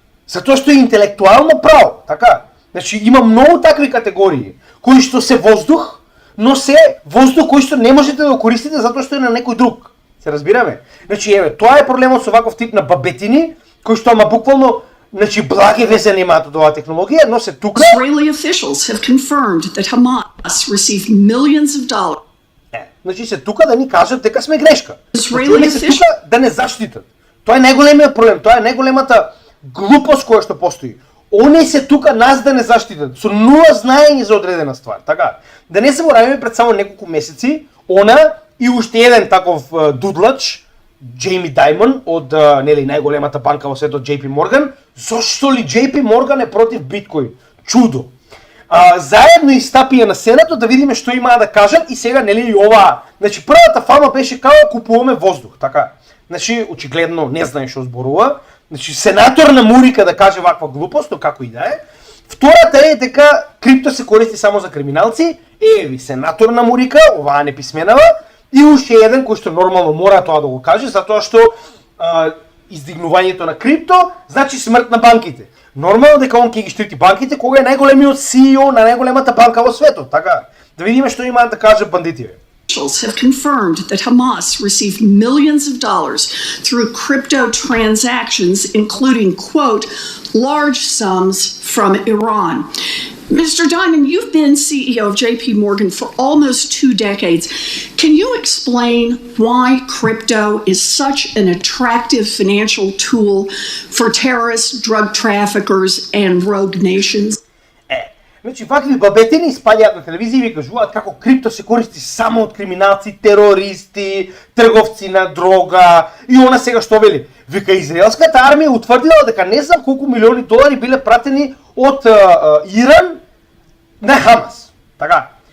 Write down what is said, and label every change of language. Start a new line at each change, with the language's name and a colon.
Macedonian: Затоа што е интелектуално право, така? Значи има многу такви категории кои што се воздух, но се воздух кој што не можете да го користите затоа што е на некој друг. Се разбираме? Значи еве, тоа е проблемот со ваков тип на бабетини, кои што ама буквално, значи благи ве занимаат од оваа технологија, но се тука.
English: Israeli officials have confirmed that Hamas received millions of dollars.
Macedonian: Значи се тука да ни кажат дека сме грешка.
English: Israeli
Macedonian: Значи, се тука да не заштитат. Тоа е најголемиот проблем, тоа е најголемата глупост која што постои. Они се тука нас да не заштитат, со нула знаење за одредена ствар, така? Да не забораваме пред само неколку месеци, она и уште еден таков дудлач, Джейми Даймон од нели најголемата банка во светот JP Morgan, зошто ли JP Morgan е против биткоин? Чудо. Заедно истапија на Сенатот да видиме што имаа да кажат и сега нели и ова, значи првата фама беше како купуваме воздух, така? Значи очигледно не знае што зборува. Значи сенатор на Мурика да каже ваква глупост, но како и да е. Втората е дека крипто се користи само за криминалци. Еви, сенатор на Мурика, оваа неписменава, и уште еден кој што нормално мора тоа да го каже, затоа што издигнувањето на крипто значи смрт на банките. Нормално дека он ќе ги штити банките кога е најголемиот CEO на најголемата банка во светот, така? Да видиме што имаат да кажат бандитиве.
English: Officials have confirmed that Hamas received millions of dollars through crypto transactions, including, quote, large sums from Iran. Mr. Diamond, you've been CEO of JP Morgan for almost 2 decades. Can you explain why crypto is such an attractive financial tool for terrorists, drug traffickers, and rogue nations?
Macedonian: Значи, вакви бабетини испаѓаат на телевизија и кажуваат како крипто се користи само од криминалци, терористи, трговци на дрога и она сега што вели. Вика, израелската армија утврдила дека не знам колку милиони долари биле пратени од Иран на Хамас. Така.